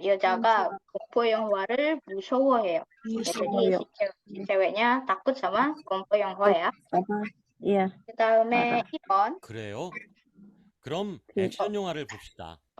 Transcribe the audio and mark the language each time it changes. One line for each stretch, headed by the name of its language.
Korean: 여자가 공포 영화를 무서워해요.
Indonesian: Jadi si ceweknya takut sama
Korean: 공포 영화야.
Indonesian: Iya.
Korean: 그다음에 2번. 그래요? 그럼 액션 영화를 봅시다.